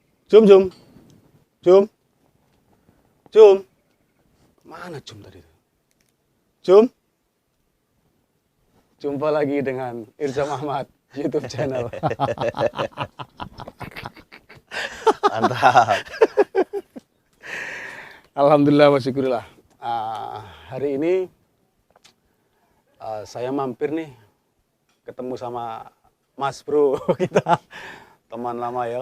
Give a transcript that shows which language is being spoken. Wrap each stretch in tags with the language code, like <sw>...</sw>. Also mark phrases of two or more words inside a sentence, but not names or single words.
<id>Jum, Jum. Jum. Jum. Mana Jum tadi? Jum. Jumpa lagi dengan Irzam Ahmad YouTube channel. Mantap.</id> <ar>Alhamdulillah wa syukurillah.</ar> <id>Hari ini saya mampir nih ketemu sama Mas Bro kita, teman lama ya.</id>